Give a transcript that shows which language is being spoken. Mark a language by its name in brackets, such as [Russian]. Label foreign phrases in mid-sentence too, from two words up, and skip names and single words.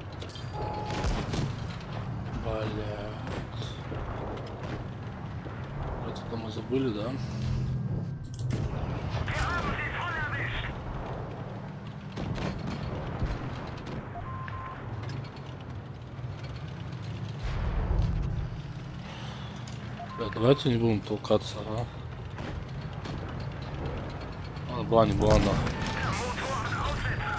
[Russian] Блять. Это мы забыли, да? [German] Wir haben sie voll erwischt. [Russian] Да, давайте не будем толкаться, а? А, бани, была нахуй. [German] Der Motorenaussetzer.